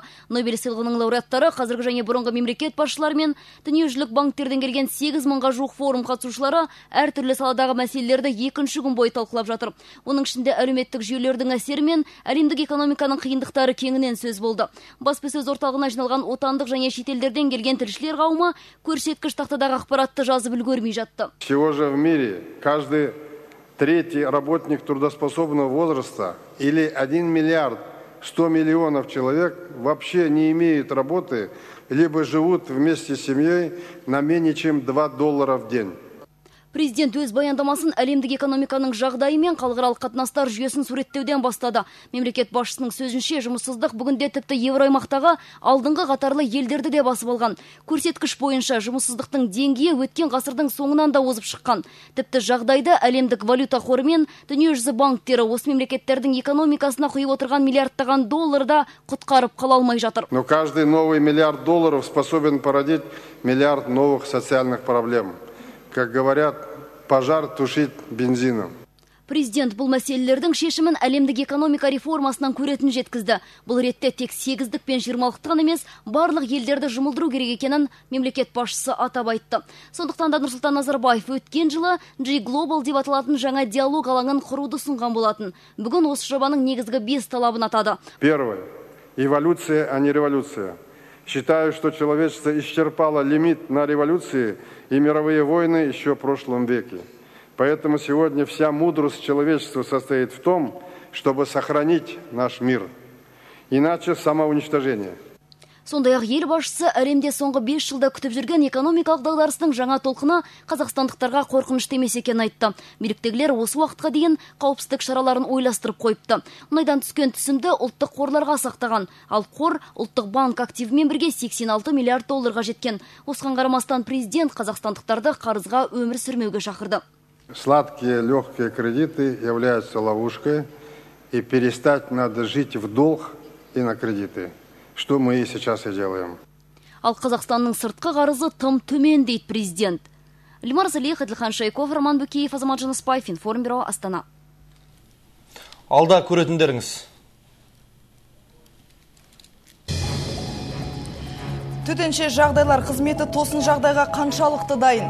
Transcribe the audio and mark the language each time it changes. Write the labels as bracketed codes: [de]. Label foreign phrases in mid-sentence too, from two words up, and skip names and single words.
[kk] Нобель сыйлығының лауреаттары қазіргі және бұрынғы мемлекет басшылары мен дүниежүзілік банктерден келген 8 мыңға жуық форум қатысушылары әртүрлі саладағы мәселелерді екінші күн бойы талқылап жатыр. Оның ішінде әлеуметтік жүйелердің әсері мен әлемдік экономиканың қиындықтары кеңінен сөз болды. Баспасөз орталығына жиналған отандық және шетелдерден келген тілшілер қауымы көрсеткіш тақтадағы ақпаратты жазып үлгермей жатты. [ru] Всего же в мире каждый третий работник трудоспособного возраста или 1 миллиард 100 миллионов человек вообще не имеют работы, либо живут вместе с семьей на менее чем $2 в день. [kk] Президент өз баяндамасын әлемдік экономиканың жағдайы мен халықаралық қатынастар жүйесін суреттеуден бастады. Мемлекет басшысының сөзінше, жұмыссыздық бүгінде тіпті Евроаймақтағы алдыңғы қатарлы елдерді де басып алған. Көрсеткіш бойынша жұмыссыздықтың деңгейі өткен ғасырдың соңынан да озып шыққан. Тіпті жағдайды әлемдік валюта қоры мен дүниежүзі банктері осы мемлекеттердің экономикасына құйып отырған миллиардтаған долларда құтқарып қала алмай жатыр. [ru] Но каждый новый $1 миллиард способен породить миллиард новых социальных проблем. Как говорят, пожар тушит бензином. [kk] Президент бұл мәселелердің шешімін әлемдік экономика реформасынан көретін жеткізді. Бұл ретте тек 8-дік пен 20-лықтан емес, барлық елдерді жұмылдыру керек екенін мемлекет басшысы атап айтты. Сондықтан да Нұрсұлтан Назарбаев өткен жылы G-Global деп аталатын жаңа диалог алаңын құруды ұсынған болатын. Бүгін осы жобаның негізгі 5 талабын атады. [ru] Первое. Эволюция, а не революция. Считаю, что человечество исчерпало лимит на революции и мировые войны еще в прошлом веке. Поэтому сегодня вся мудрость человечества состоит в том, чтобы сохранить наш мир. Иначе самоуничтожение. [kk] Сондай-ақ ел басшысы әлемде соңғы 5 жылда күтіп жүрген экономикалық дағдарыстың жаңа толқыны қазақстандықтарға қорқынышты емес екенін айтты. Биліктегілер осы уақытқа дейін қауіпсіздік шараларын ойластырып қойыпты. Мұнайдан түскен түсімді ұлттық қорларға сақтаған, ал қор ұлттық банк активімен бірге $86 миллиард жеткен. Осыған қарамастан президент қазақстандықтарды қарызға өмір сүрмеуге шақырды. [ru] Сладкие, легкие кредиты являются ловушкой, и перестать надо жить в долг и на кредиты. Что мы и сейчас и делаем. [kk] Ал Қазақстанның сыртқы қарызы тым төмен дейді президент. Ильмар Залиев, Әділхан Шайков, Роман Бөкеев, Азамат Жаныспаев, Информбюро, Астана. Алда көретіндеріңіз. Төтенше жағдайлар қызметі тосын жағдайға қаншалықты дайын?